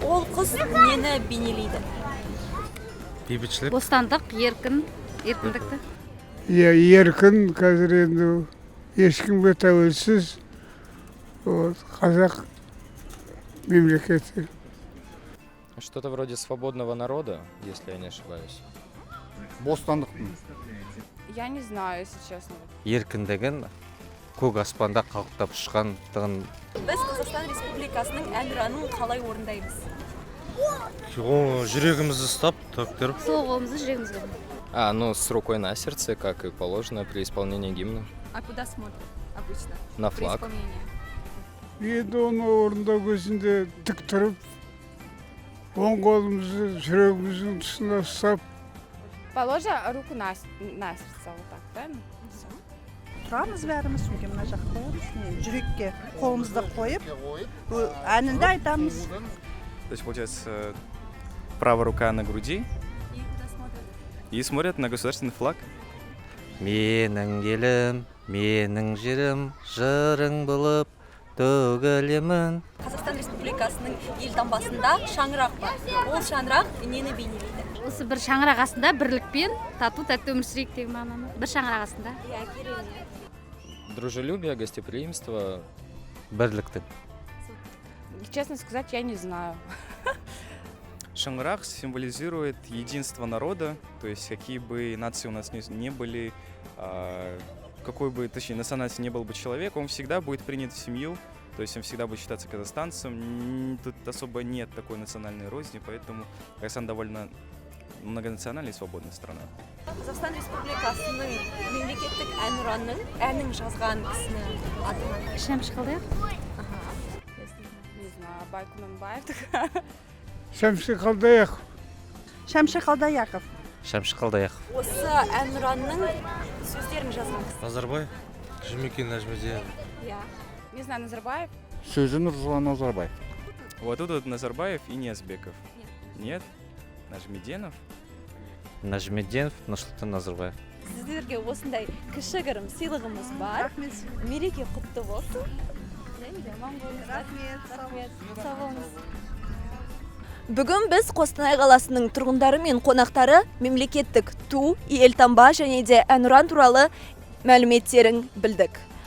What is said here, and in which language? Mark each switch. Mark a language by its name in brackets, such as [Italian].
[Kazakh] Ол қыз нені бейнелейді? Бейбітшілік. Бостандық, еркін, еркіндікті. еркін, қазір енді ешкімге тәуелсіз қазақ мемлекеті. [Russian] Что-то вроде свободного народа, если я не ошибаюсь. [Kazakh] Бостандықтың. [Russian] Я не знаю, если честно. [Kazakh] Еркіндігін көк аспанда қалықтап ұшқандығын. Біз Қазақстан Республикасының әнұранын қалай орындаймыз? Жүрегімізді ұстап, төктіріп. Сол қолымызды жүрегімізге. [Russian] Ну, с рукой на сердце, как и положено при исполнении гимна. А куда смотрят обычно? На флаг. [Kazakh] Енді оны орындау кезінде тік тұрып, оң қолымызды жүрегіміздің тұсына ұстап, [Russian] Положа руку на сердце, вот так, правильно? [Kazakh] Тұрамыз бәріміз, сөйге мына жақ қоямыз, жүрекке қолымызды қойып, әнінде айтамыз. [Russian] То есть, получается, правая рука на груди. И смотрят на государственный флаг. [Kazakh] Менің елім, менің жерім, жырың болып төгілемін. Қазақстан Республикасының елтаңбасында шаңырақ бар. Ол шаңырақ нені бейнелейді? Осы бір шаңырақ астында бірлікпен тату тәтті өмір сүрейік деген мағынаны. Бір шаңырақ астында. [Russian] Дружелюбие, гостеприимство. [Kazakh] Бірліктің. [Russian] Честно сказать, я не знаю. Шаңырақ символизирует единство народа, то есть какие бы нации у нас не были, какой бы, точнее, национальности не был бы человек, он всегда будет принят в семью, то есть он всегда будет считаться казахстанцем. Тут особо нет такой национальной розни, поэтому Казахстан довольно многонациональная и свободная страна. [Kazakh] Қазақстан Республикасының мемлекеттік әнұранның әнін жазған кісіні аты? Шәмші Қалдаяқ. [Russian] Не знаю, Байкунанбаев. [Kazakh] Шәмші Қалдаяқ. Шәмші Қалдаяқов. Шәмші Қалдаяқов. Осы әнұранның сөздерін жазған кісі? Назарбаев. Жұмекен Нәжмеденов. [Russian] Не знаю, Назарбаев. [Kazakh] Сөзі Нұрсұлтан Назарбаев. [Russian] Вот тут Назарбаев и Ниязбеков. Нет? Нажмеденов? [Kazakh] Нәжмеденов, Нұрсұлтан Назарбаев. Сіздерге осындай кішігірім сыйлығымыз бар. Мереке құтты болсын. Рахмет. Сау болыңыз. Бүгін біз Қостанай қаласының тұрғындары мен қонақтары мемлекеттік ту, елтаңба және де әнұран туралы мәліметтерін білдік.